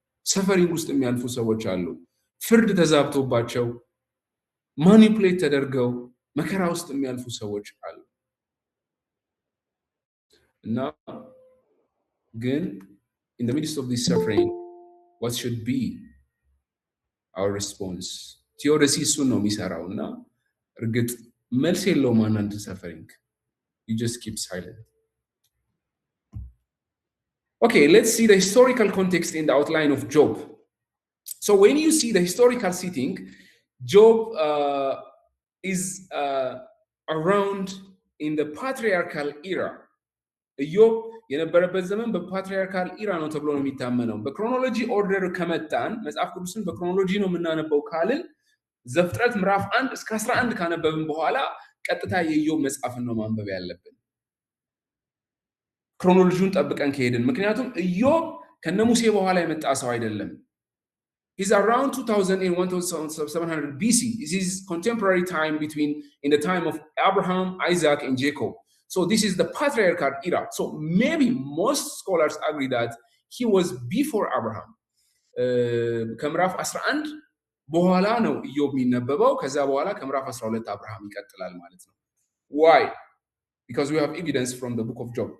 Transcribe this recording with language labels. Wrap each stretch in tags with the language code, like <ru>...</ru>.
<am>ሰፈሪንግ ውስጥ የሚያልፉ ሰዎች አሉ። ፍርድ ተዛብቶባቸው ማኒፕሌት ተደርገው መከራ ውስጥ የሚያልፉ ሰዎች አሉ። እና ግን</am> <en>in the midst of this suffering, what should be our response?</en> <am>ቴዎዶሲ እሱን ነው የሚሰራው እና እርግጥ መልስ የለውም አንዳንድ ሰፈሪንግ።</am> <en>You just keep silent. Okay, let's see the historical context in the outline of Job. So when you see the historical setting, Job is around in the patriarchal era.</en> <am>ኢዮብ የነበረበት ዘመን በፓትሪያርካል ኢራ ነው ተብሎ ነው የሚታመነው። በክሮኖሎጂ ኦርደር ከመጣን መጽሐፍ ቅዱስን በክሮኖሎጂ ነው የምናነበው ካልን ዘፍጥረት ምዕራፍ 1 እስከ 11 ካነበብን በኋላ ቀጥታ የኢዮብ መጽሐፍን ነው ማንበብ ያለብን ክሮኖሎጂውን ጠብቀን ከሄድን። ምክንያቱም ኢዮብ ከነሙሴ በኋላ የመጣ ሰው አይደለም።</am> <en>He's around 2000 and 1700 BC. This is contemporary time in the time of Abraham, Isaac, and Jacob. So this is the patriarchal era. So maybe most scholars agree that he was before Abraham.</en> <am>ከምዕራፍ 11 በኋላ ነው ኢዮብ የሚነበበው። ከዛ በኋላ ከምዕራፍ 12 አብርሃም ይቀጥላል ማለት ነው።</am> <en>Why? Because we have evidence from the book of Job.</en>